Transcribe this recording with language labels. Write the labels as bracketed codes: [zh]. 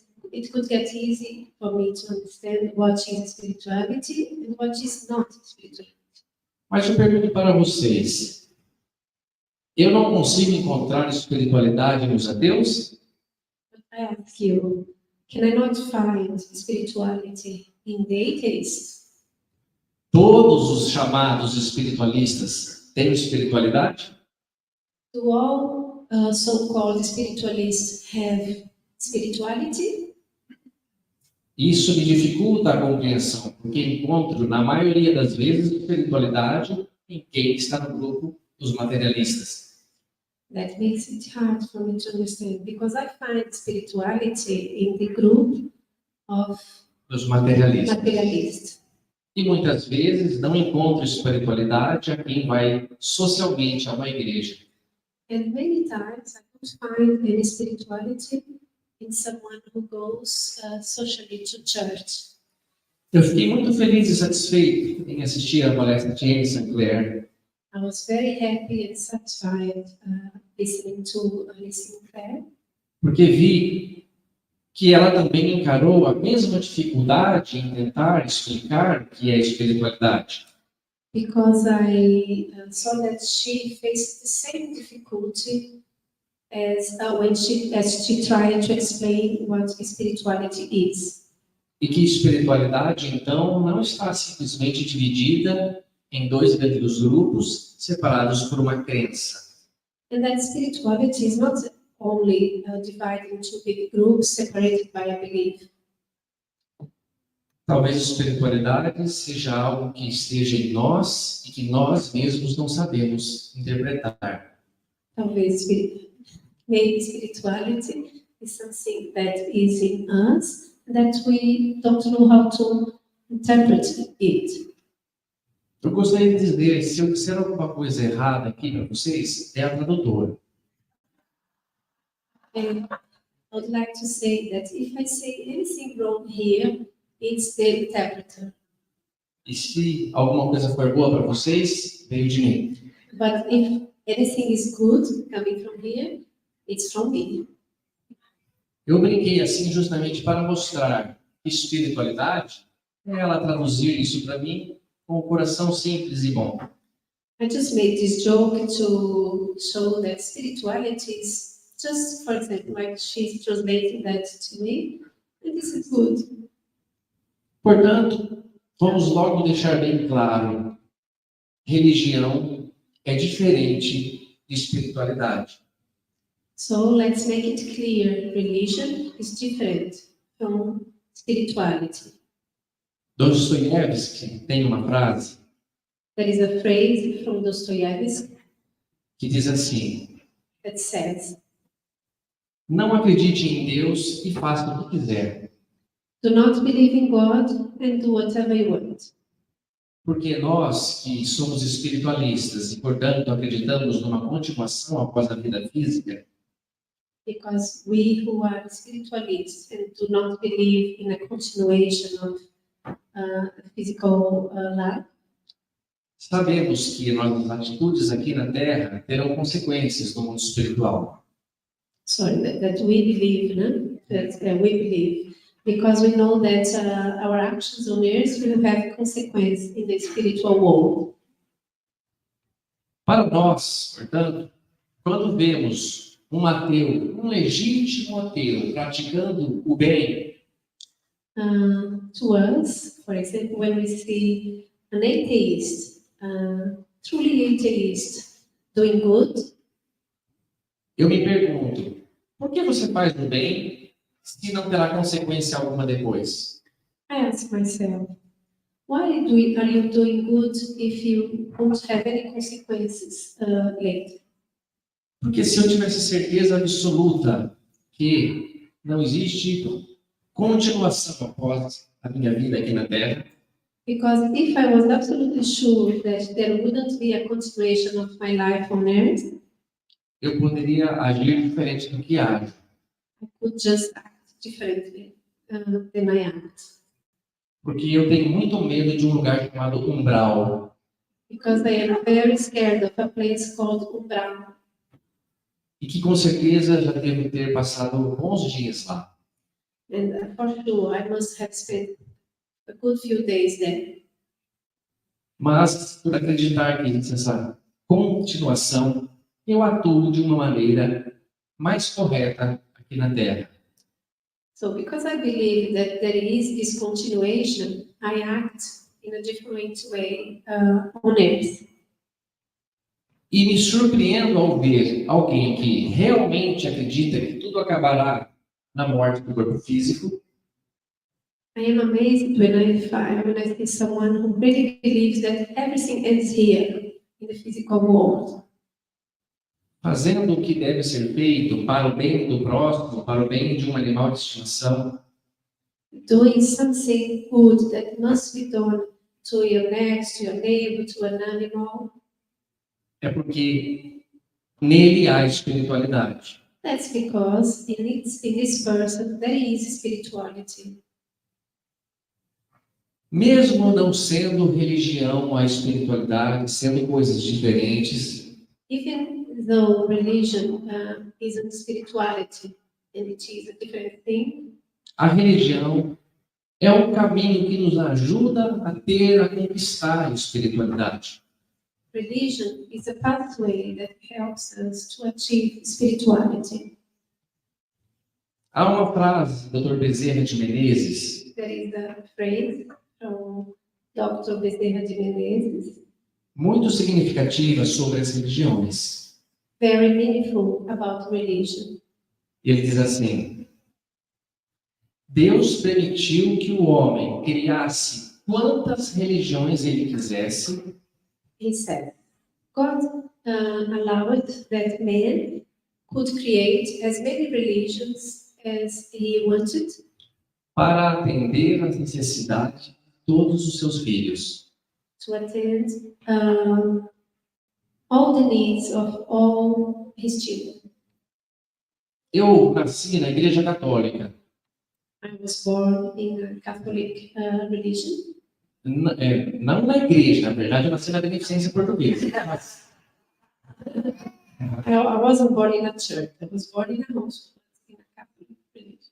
[en] it could get easy for me to understand what is spirituality and what is not spirituality. [pt] Mas eu pergunto para vocês, eu não consigo encontrar espiritualidade nos ateus? [en] But I ask you, can I not find spirituality in the atheists? [pt] Todos os chamados espiritualistas têm espiritualidade? [en] Do all so-called spiritualists have spirituality? [pt] Isso me dificulta a compreensão, porque encontro, na maioria das vezes, espiritualidade em quem está no grupo dos materialistas. [en] That makes it hard for me to understand, because I find spirituality in the group of [pt] Dos materialistas. [en] materialists. [pt] E muitas vezes não encontro espiritualidade a quem vai socialmente a uma igreja. [en] And many times I don't find any spirituality in someone who goes socially to church. [pt] Eu fiquei muito feliz e satisfeito em assistir a palestra de Sinclair, [en] I was very happy and satisfied listening to Sinclair, [pt] porque vi que ela também encarou a mesma dificuldade em tentar explicar o que é espiritualidade. [en] because I saw that she faced the same difficulty as when she tried to explain what spirituality is. [pt] E que espiritualidade, então, não está simplesmente dividida em dois grandes grupos separados por uma crença. [en] And that spirituality is not only divided into big groups separated by a belief. [pt] Talvez espiritualidade seja algo que esteja em nós e que nós mesmos não sabemos interpretar. Talvez [en] maybe spirituality is something that is in us that we don't know how to interpret it. [pt] Eu gostaria de dizer, se eu disser alguma coisa errada aqui para vocês, é a tradutora. [en] And I would like to say that if I say anything wrong here, it's the interpreter. [pt] E se alguma coisa for boa para vocês, veio de mim. [en] But if anything is good coming from here, it's from me. [pt] Eu brinquei assim justamente para mostrar que espiritualidade é ela traduzir isso para mim com o coração simples e bom. [en] I just made this joke to show that spirituality is just, for example, like she's translating that to me, and this is good. [pt] Portanto, vamos logo deixar bem claro, religião é diferente de espiritualidade. [en] So let's make it clear, religion is different from spirituality. [pt] Dostoiévski tem uma frase [en] There is a phrase from Dostoevsky [pt] que diz assim: [en] that says, [pt] não acredite em Deus e faça o que quiser, [en] do not believe in God and do whatever you want. [pt] porque nós que somos espiritualistas e, portanto, acreditamos numa continuação após a vida física, [en] Because we who are spiritualists and do not believe in a continuation of physical life, [pt] Sabemos que nossas atitudes aqui na Terra terão consequências no mundo espiritual. [en] Sorry, that we believe, no? That we believe, because we know that our actions on earth will have consequence in the spiritual world. [pt] Para nós, portanto, quando vemos um ateu, um legítimo ateu, praticando o bem, [en] To us, for example, when we see an atheist, truly atheist, doing good, [pt] eu me pergunto, por que você faz o bem se não terá consequência alguma depois? [en] I ask myself, why are you doing good if you won't have any consequences later? [pt] Porque se eu tivesse certeza absoluta que não existe continuação após a minha vida aqui na Terra, [en] Because if I was absolutely sure that there wouldn't be a continuation of my life on earth, [pt] eu poderia agir diferente do que ajo. [en] I could just act differently than I act. [pt] Porque eu tenho muito medo de um lugar chamado umbral. [en] Because I am very scared of a place called Umbral. [pt] E que com certeza já devo ter passado bons dias lá. [en] And for sure, I must have spent a good few days there. [pt] Mas, por acreditar que existe essa continuação, eu atuo de uma maneira mais correta aqui na Terra. [en] So because I believe that there is this continuation, I act in a different way on earth. [pt] E me surpreendo ao ver alguém que realmente acredita que tudo acabará na morte do corpo físico, [en] I am amazed when I see someone who really believes that everything ends here, in the physical world. [pt] fazendo o que deve ser feito para o bem do próximo, para o bem de um animal de estimação, [en] Doing something good that must be done to your next, to your neighbor, to an animal. [pt] é porque nele há espiritualidade. [en] That's because in this person there is spirituality. [pt] Mesmo não sendo religião a espiritualidade, sendo coisas diferentes, [en] Even though religion isn't spirituality and it is a different thing, [pt] a religião é um caminho que nos ajuda a conquistar a espiritualidade. [en] religion is a pathway that helps us to achieve spirituality. [pt] Há uma frase do Dr. Bezerra de Menezes [en] There is a phrase from Dr. Bezerra de Menezes, [pt] muito significativa sobre as religiões. [en] very meaningful about religion. [pt] Ele diz assim: Deus permitiu que o homem criasse quantas religiões ele quisesse, [en] He said, God allowed that man could create as many religions as he wanted [pt] para atender às necessidades de todos os seus filhos. [en] to attend all the needs of all his children. [pt] Eu nasci na Igreja Católica. [en] I was born in a Catholic religion. [pt] Não na igreja, na verdade eu nasci na Beneficência Portuguesa. [en] I wasn't born in a church. I was born in a hospital in a Catholic religion.